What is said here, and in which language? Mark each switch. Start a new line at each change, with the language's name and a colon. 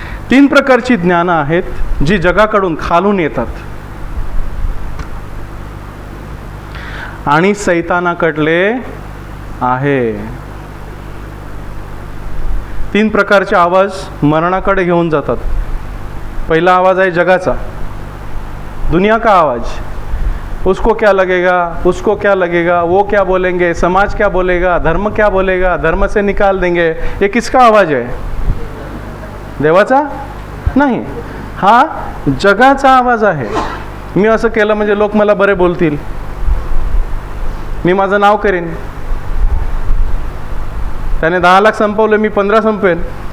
Marathi: 3 प्रकारची ज्ञानं आहेत जी जगाकडून खालून येतात आणि सैतानाकडले आहे. 3 प्रकारचे आवाज मरणाकडे घेऊन जातात. पहिला आवाज आहे जगाचा,
Hindi: दुनिया का आवाज. उसको क्या लगेगा, उसको क्या लगेगा, वो क्या बोलेंगे, समाज क्या बोलेगा, धर्म क्या बोलेगा, धर्म से निकाल देंगे. ये किसका आवाज आहे?
Marathi: देवाचा नाही, हा जगाचा आवाज आहे. मी असं केलं म्हणजे लोक मला बरे बोलतील, मी माझं नाव करेन. त्याने 10 लाख संपवले, मी 15 संपवेन.